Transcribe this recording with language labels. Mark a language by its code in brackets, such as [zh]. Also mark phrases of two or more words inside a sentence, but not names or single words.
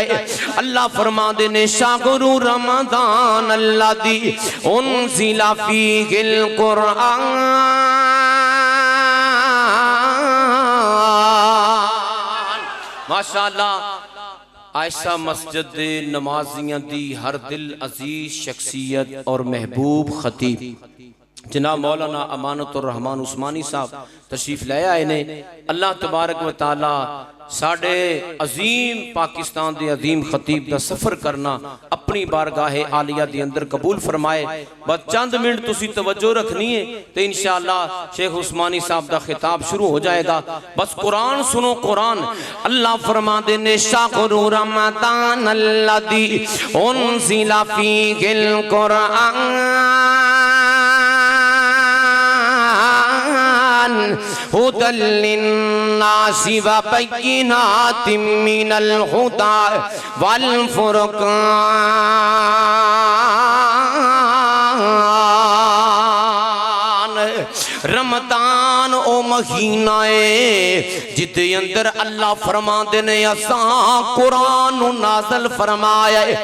[pa] اللہ فرماندے نے [ar] شهر رمضان الذي أنزل فيه القرآن ما شاء الله. [pa] عائشہ مسجد دے نمازیاں دی ہر دل عزیز شخصیت اور محبوب خطیب جناب مولانا امانت الرحمان عثمانی صاحب تشریف لے آئے نے. [ar] الله تبارك وتعالى [pa] ساڈے عظیم پاکستان دے عظیم خطیب دا سفر کرنا اپنی بارگاہ عالیہ دے اندر قبول فرمائے. بس چند منٹ تسی توجہ رکھنی ہے تو ان شاء اللہ شیخ عثمانی صاحب دا خطاب شروع ہو جائے گا. بس قرآن سنو۔ قرآن اللہ فرماتے نے [ar] شهر رمضان الذي أنزل فيه القرآن هدى للناس وبينات من الهدى والفرقان. [pa] رمضان او مہینہ ہے جدے اندر اللہ فرماتے نے اساں قرآن نوں نازل فرمایا ہے.